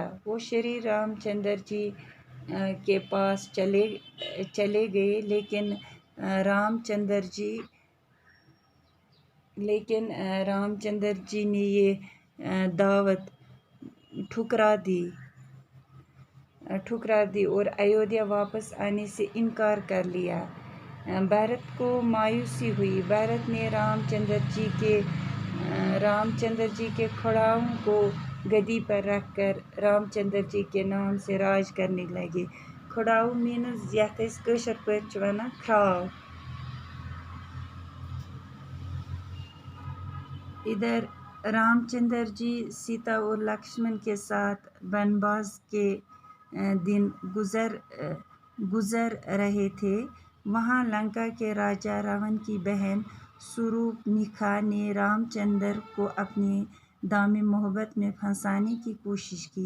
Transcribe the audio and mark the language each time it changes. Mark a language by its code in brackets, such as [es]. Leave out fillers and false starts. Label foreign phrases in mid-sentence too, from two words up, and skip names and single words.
[ur] وہ شری رام چندر جی کے پاس چلے گئے، لیکن رام چندر جی نے یہ دعوت ٹھکرا دی اور ایودھیا واپس آنے سے انکار کر لیا۔ بھرت کو مایوسی ہوئی۔ بھرت نے رام چندر جی کے کھڑاؤں کو گدی پر رکھ کر رام چندر جی کے نام سے راج کرنے لگے۔ [ks] کھڑاؤ مینز یتھ أسۍ کٲشِر پٲٹھۍ چھِ وَنان کھرٛاو۔ [ur] ادھر رام چندر جی سیتا اور لکشمن کے ساتھ بنواس کے دن گزر رہے تھے۔ وہاں لنکا کے راجا راون کی بہن سورپنکھا نے رام چندر کو اپنے دام محبت میں پھنسانے کی کوشش کی۔